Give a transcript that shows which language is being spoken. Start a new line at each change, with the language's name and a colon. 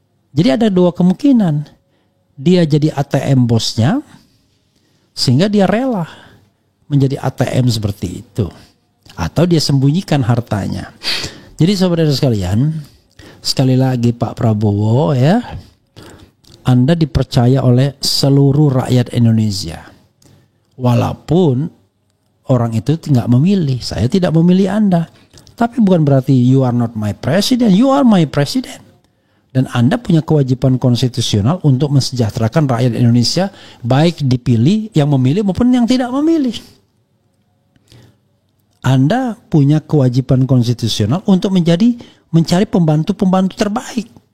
Indonesian: Jadi ada dua kemungkinan, dia jadi ATM bosnya sehingga dia rela menjadi ATM seperti itu, atau dia sembunyikan hartanya. Jadi saudara sekalian, sekali lagi Pak Prabowo ya, Anda dipercaya oleh seluruh rakyat Indonesia. Walaupun orang itu nggak memilih, saya tidak memilih Anda. Tapi bukan berarti
English: you are not my president, you are my president.
Indonesian: Dan Anda punya kewajiban konstitusional untuk mensejahterakan rakyat Indonesia, baik dipilih, yang memilih maupun yang tidak memilih. Anda punya kewajiban konstitusional untuk mencari pembantu-pembantu terbaik.